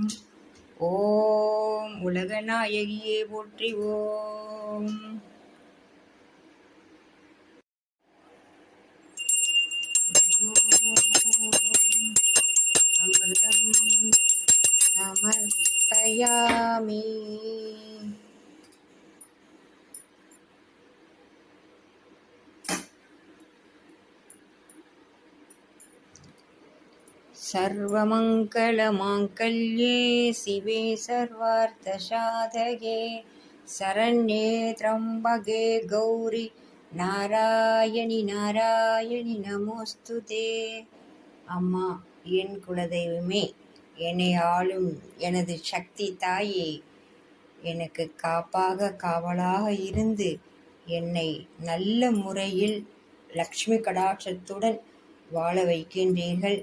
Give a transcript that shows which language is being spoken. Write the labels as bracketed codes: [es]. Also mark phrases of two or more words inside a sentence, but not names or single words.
[ta] ஓம் உலகநாயகியே போற்றிவோம். [sa] अमृतं समर्पयामि. सर्वमङ्गलमाङ्गल्ये शिवे सर्वार्थसाधके शरण्ये त्र्यम्बके गौरी नारायणि नारायणि नमोऽस्तु ते. [ta] அம்மா, என் குலதெய்வமே, என்னை ஆளும் எனது சக்தி தாயே, எனக்கு காப்பாக காவலாக இருந்து என்னை நல்ல முறையில் லக்ஷ்மி கடாட்சத்துடன் வாழ வைக்கின்றீர்கள்.